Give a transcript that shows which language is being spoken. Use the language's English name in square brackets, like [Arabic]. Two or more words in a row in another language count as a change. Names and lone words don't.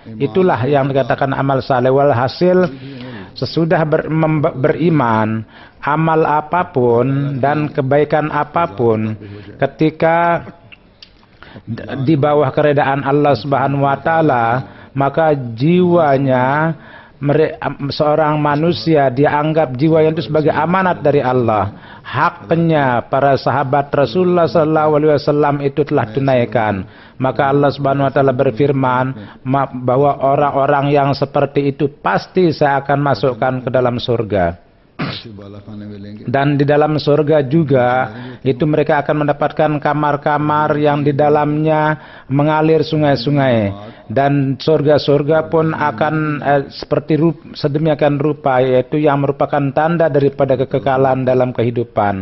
[Indonesian] Itulah yang dikatakan amal saleh. Walhasil sesudah beriman, amal apapun dan kebaikan apapun, ketika di bawah keredaan [Arabic] اللہ سبحانہ و تعالیٰ, [Indonesian] maka jiwanya seorang manusia dianggap jiwanya itu sebagai amanat dari Allah. Haknya para sahabat Rasulullah SAW itu telah tunaikan. Maka [Arabic] اللہ سبحانہ و تعالیٰ [Indonesian] berfirman bahwa orang-orang yang seperti itu pasti saya akan masukkan ke dalam surga. [Urdu] بالا خانے میں لیں گے [Indonesian] Dan di dalam surga juga itu mereka akan mendapatkan kamar-kamar yang di dalamnya mengalir sungai-sungai, dan surga-surga pun akan sedemikian rupa, yaitu yang merupakan tanda daripada kekekalan dalam kehidupan.